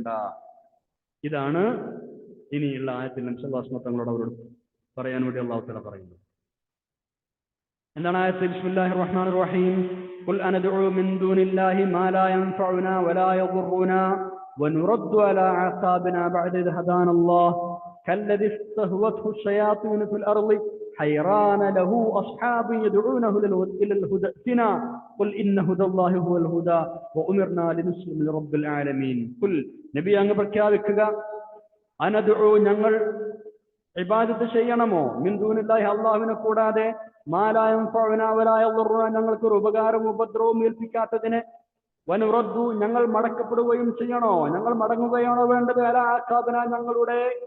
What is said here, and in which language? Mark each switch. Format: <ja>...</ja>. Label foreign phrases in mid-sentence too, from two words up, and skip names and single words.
<ml>ഇതാണ് ഇനിയുള്ള ആയത്തിൽ നബി</ml> <ar>صلى الله عليه وسلم</ar> <ml>തങ്ങളോട് അവരോട് പറയാൻ വേണ്ടി</ml> <ar>الله تعالى</ar> <ml>പറയുന്നത്. എന്താണ് ആയത്തിൽ?</ml> <ar>بسم الله الرحمن الرحيم. قل أندعو من دون الله ما لا ينفعنا ولا يضرنا ونرد على أعقابنا بعد إذ هدانا الله كالذي استهوته الشياطين في الأرض حيران له أصحاب يدعونه إلى الهدى ائتنا قل إن هدى الله هو الهدى وأمرنا لنسلم لرب العالمين.</ar> <ml>قل നബി അങ്ങ് പ്രഖ്യാപിക്കുക, അനദഉ ഞങ്ങൾ ഇബാദത്ത് ചെയ്യണമോ,</ml> <ar>من دون الله</ar> <ml>അല്ലാഹുവിനെ കൂടാതെ,</ml> <ar>ما لا ينفعنا ولا يضرنا</ar> <ml>ഞങ്ങൾക്ക് ഒരു ഉപകാരവും ഉപദ്രവവും ഏൽപ്പിക്കാത്തതിനെ, വനുറദ്ദു ഞങ്ങൾ മടക്കപ്പെടുകയും ചെയ്യണോ, ഞങ്ങൾ മടങ്ങുകയാണോ വേണ്ടത്,</ml> <ar>على أعقابنا</ar> <ml>ഞങ്ങളുടെ</ml>